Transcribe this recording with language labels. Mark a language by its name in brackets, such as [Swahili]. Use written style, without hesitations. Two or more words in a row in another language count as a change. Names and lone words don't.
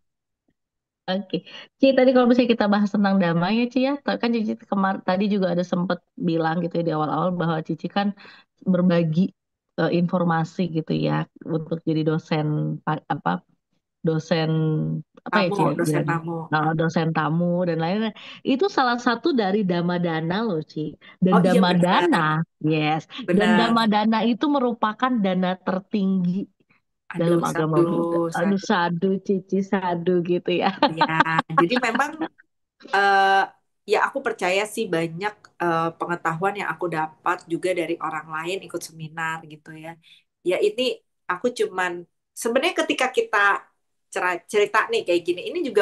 [Indonesian] Oke, Ci, tadi kalau misalnya kita bahas tentang damai ya, Ci ya, kan Cici tadi juga ada sempat bilang gitu ya di awal-awal bahwa Cici kan berbagi informasi gitu ya untuk jadi dosen apa dosen apa ya Tamu, Ci ya dosen bilangnya. tamu. Nah, dosen tamu dan lain-lain. Itu salah satu dari Dhamma-dana loh, Ci. Dan Oh iya Dhamma-dana, benar, yes. Dan benar. Dhamma-dana itu merupakan dana tertinggi dalam Aduh, agama sadu, Buddha. Aduh, sadu. sadu, Cici, sadu gitu ya. Ya, jadi memang eh, ya aku percaya sih banyak pengetahuan yang aku dapat juga dari orang lain ikut seminar gitu ya. Ya ini aku cuman sebenarnya ketika kita cerita nih kayak gini, ini juga